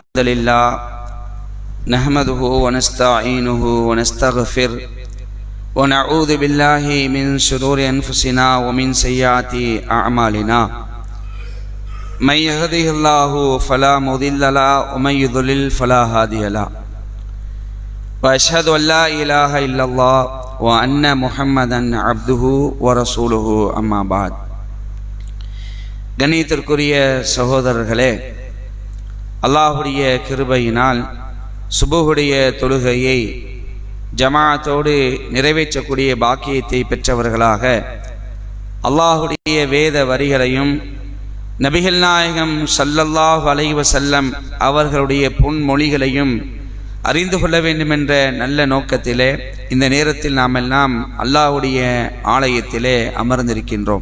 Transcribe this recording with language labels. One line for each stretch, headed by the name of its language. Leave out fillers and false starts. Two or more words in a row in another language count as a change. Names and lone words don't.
Arabic: الحمد لله نحمده ونستعينه ونستغفر ونعوذ بالله من شرور أنفسنا ومن سيئات أعمالنا من يهده الله فلا مضل له ومن يضلل فلا هادي له وأشهد أن لا إله إلا الله وأن محمدا عبده ورسوله أما بعد.
Tamil: கண்ணியத்திற்குரிய சகோதரர்களே, அல்லாஹுடைய கிருபையினால் சுபுஹுடைய தொழுகையை ஜமாஅத்தோடு நிறைவேற்றக்கூடிய பாக்கியத்தை பெற்றவர்களாக அல்லாஹுடைய வேத வரிகளையும் நபிகள் நாயகம்
Arabic: صلى الله عليه وسلم
Tamil: அவர்களுடைய பொன்மொழிகளையும் அறிந்து கொள்ள வேண்டும் என்ற நல்ல நோக்கத்திலே இந்த நேரத்தில் நாம் எல்லாம் அல்லாஹுடைய ஆலயத்திலே அமர்ந்திருக்கின்றோம்.